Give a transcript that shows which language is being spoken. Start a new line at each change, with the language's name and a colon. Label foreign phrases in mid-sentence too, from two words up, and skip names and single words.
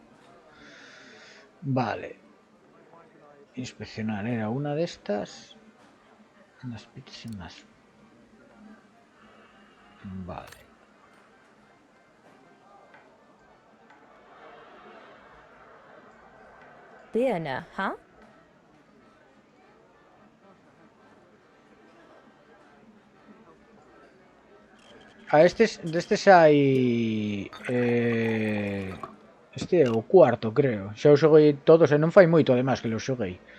Spanish: Vale. Inspeccionar, era una de estas. Unas pizzas más. Vale. Leona, huh?
Galician: A destes hai... este é o cuarto, creo. Xa o xoguei todos e non fai moito, además, que lo xoguei.